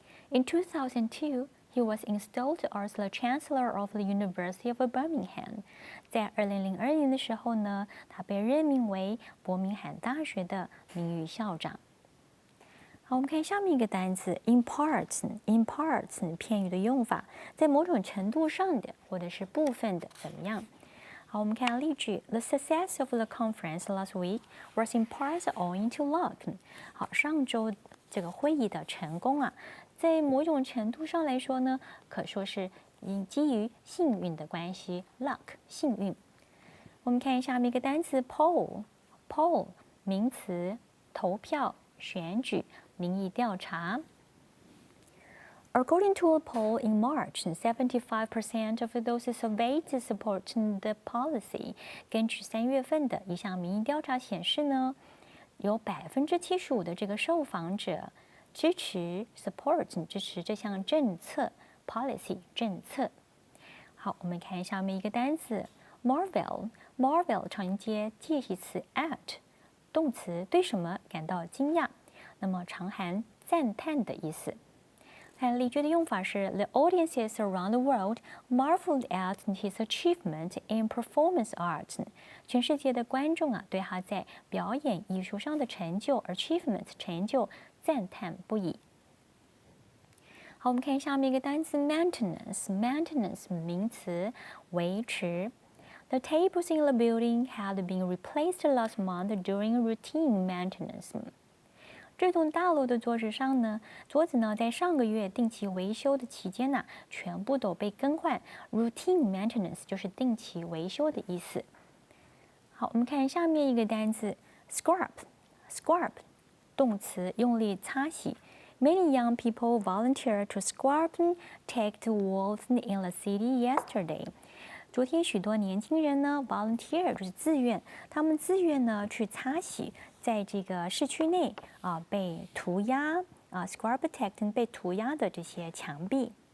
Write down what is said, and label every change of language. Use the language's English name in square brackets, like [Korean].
[English] In 2002, he was installed as the Chancellor of the University of Birmingham。 [Chinese] 在2002年的时候呢，他被任命为伯明翰大学的名誉校长。好，我们看下面一个单词 in parts 片语的用法，在某种程度上的或者是部分的怎么样？好，我们看例句 [English] ：The success of the conference last week was in part owing to luck。 [Chinese] 好，上周这个会议的成功啊，在某种程度上来说呢，可说是基于幸运的关系 ，luck 幸运。我们看下面一个单词 poll 名词，投票、选举、民意调查。 [English] According to a poll in March, 75% of those surveyed support the policy. [Chinese] 根据3月份的一项民意调查显示呢，有75%的这个受访者支持 support 支持这项政策 policy 政策。好，我们看下面一个单词 marvel 常接介系词 at， 动词对什么感到惊讶，那么常含赞叹的意思。看例句的用法是 [English] The audiences around the world marveled at his achievement in performance art。 [Chinese] 全世界的观众啊，对他在表演艺术上的成就 achievement 成就赞叹不已。好，我们看下面一个单词 maintenance 名词维持。 [English] The tables in the building had been replaced last month during routine maintenance。 [Chinese] 这栋大楼的桌子呢，在上个月定期维修的期间呢，全部都被更换。 Routine maintenance 就是定期维修的意思。好，我们看下面一个单词 scrub， 动词用力擦洗。 [English] Many young people volunteered to scrub taped walls in the city yesterday。 [Chinese] 昨天许多年轻人呢 volunteer 就是自愿，他们自愿呢去擦洗在这个市区内被涂鸦scrub protect 被涂鸦的这些墙壁。